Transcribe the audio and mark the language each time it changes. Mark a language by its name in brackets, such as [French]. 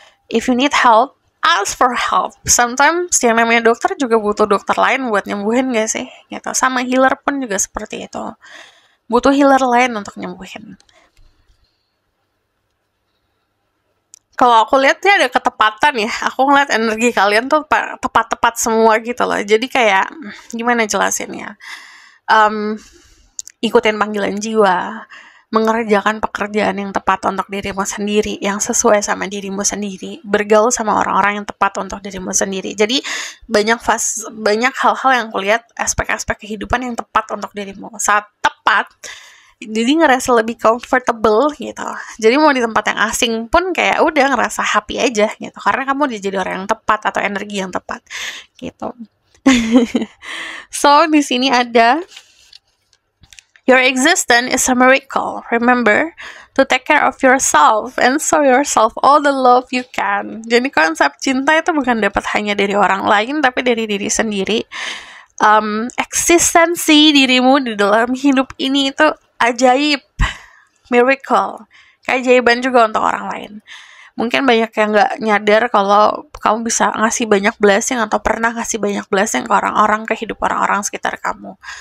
[English] If you need help, ask for help. [Indonesian] Sometimes yang namanya dokter juga butuh dokter lain buat nyembuhin gak sih gitu. Sama healer pun juga seperti itu, butuh healer lain untuk nyembuhin. Kalau aku lihat ya ada ketepatan ya. Aku ngeliat energi kalian tuh tepat-tepat semua gitu loh. Jadi kayak gimana jelasinnya? Ikutin panggilan jiwa, mengerjakan pekerjaan yang tepat untuk dirimu sendiri, yang sesuai sama dirimu sendiri, bergaul sama orang-orang yang tepat untuk dirimu sendiri. Jadi banyak hal-hal yang kulihat, aspek-aspek kehidupan yang tepat untuk dirimu. Saat tepat, jadi ngerasa lebih comfortable gitu. Jadi mau di tempat yang asing pun kayak udah ngerasa happy aja gitu, karena kamu udah jadi orang yang tepat atau energi yang tepat gitu. [English] So [Indonesian] di sini ada [English] your existence is a miracle. Remember to take care of yourself and show yourself all the love you can. [Indonesian] Jadi konsep cinta itu bukan dapat hanya dari orang lain, tapi dari diri sendiri. Eksistensi dirimu di dalam hidup ini itu ajaib, miracle, keajaiban juga untuk orang lain. Mungkin banyak yang nggak nyadar kalau kamu bisa ngasih banyak blessing atau pernah ngasih banyak blessing ke orang-orang, ke hidup orang-orang sekitar kamu.